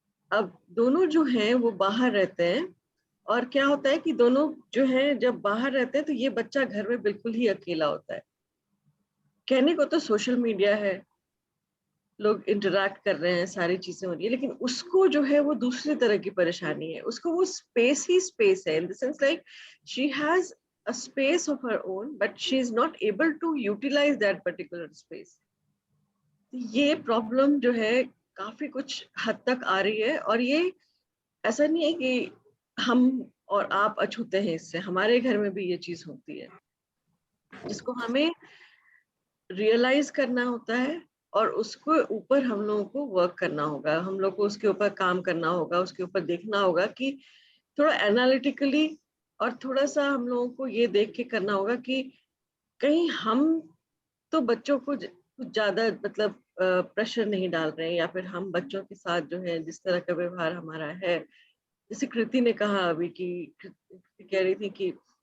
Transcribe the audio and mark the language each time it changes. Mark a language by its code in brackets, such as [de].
[hi] अब दोनों जो हैं वो बाहर रहते हैं, और क्या होता है कि दोनों जो हैं जब बाहर रहते हैं तो ये बच्चा घर में बिल्कुल ही अकेला होता है। कहने को तो सोशल मीडिया है, लोग इंटरैक्ट कर रहे हैं, सारी चीजें हो रही है, लेकिन उसको जो है वो दूसरी तरह की परेशानी है। उसको वो स्पेस ही स्पेस है, [en] In the sense like she has a space of her own, but she is not able to utilize that particular space. [hi] ये प्रॉब्लम जो है काफी कुछ हद तक आ रही है, और ये ऐसा नहीं है कि हम और आप अछूते हैं इससे, हमारे घर में भी ये चीज होती है, जिसको हमें रियलाइज करना होता है, और उसको ऊपर हम लोगों को वर्क करना होगा, हम लोग को उसके ऊपर काम करना होगा, उसके ऊपर देखना होगा कि थोड़ा एनालिटिकली, और थोड़ा सा हम लोगों को ये देख के करना होगा कि कहीं हम तो बच्चों को कुछ ज्यादा मतलब प्रेशर नहीं डाल रहे हैं, या फिर हम बच्चों के साथ जो है जिस तरह का व्यवहार हमारा है, जैसे कृति ने कहा अभी कि कह रही थी कि